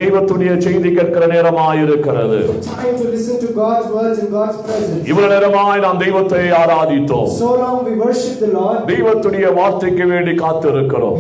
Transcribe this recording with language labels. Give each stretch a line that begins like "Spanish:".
Tamil: தெய்வத்துடைய செய்தி கேட்கிற நேரமாய் இருக்கிறது.
English: Time to listen to God's words in God's presence.
Tamil: இவ்வளவு நேரமாய் நாம் தெய்வத்தை ஆராதித்தோம்.
English: So long we worship the Lord.
Tamil: தெய்வத்துடைய வார்த்தைக்கு வேண்டி காத்திருக்கிறோம்.